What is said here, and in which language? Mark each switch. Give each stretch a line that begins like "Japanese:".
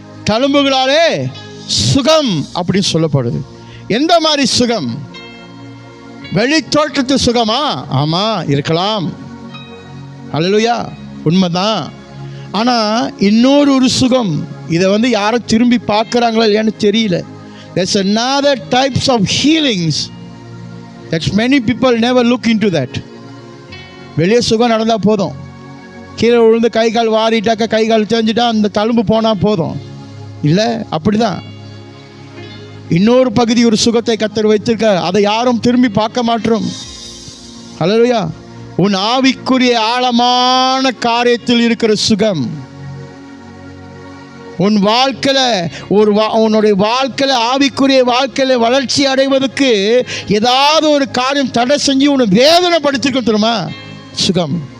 Tamil: தழும்புகளாலே சுகம் அப்படின்னு சொல்லப்படுது. எந்த மாதிரி சுகம்? வெளி தோற்றத்து சுகமா? ஆமாம், இருக்கலாம். ஹல்லேலூயா, உண்மைதான். ஆனால் இன்னொரு சுகம், இதை யாரும் திரும்பி பார்க்குறாங்களா இல்லையான்னு தெரியல.
English: There's another types of healings that many people never look into that.
Tamil: வெளியே சுகம் நடந்தால் போதும், கீழே விழுந்து கை கால் வாரிட்டாக்க, கை கால் தெரிஞ்சிட்டா அந்த தழும்பு போனால் போதும். இல்லை, அப்படிதான். இன்னொரு பகுதி ஒரு சுகத்தை கர்த்தர் வைத்திருக்க, அதை யாரும் திரும்பி பார்க்க மாட்டோம். ஹல்லேலூயா. உன் ஆவிக்குரிய ஆழமான காரியத்தில் இருக்கிற சுகம், உன் வாழ்க்கையில் உன்னுடைய வாழ்க்கையில் ஆவிக்குரிய வாழ்க்கையில் வளர்ச்சி அடைவதற்கு ஏதாவது ஒரு காரியம் தடை செஞ்சு உன்னை வேதனைப்படுத்திருக்க தெரியுமா? சுகம்.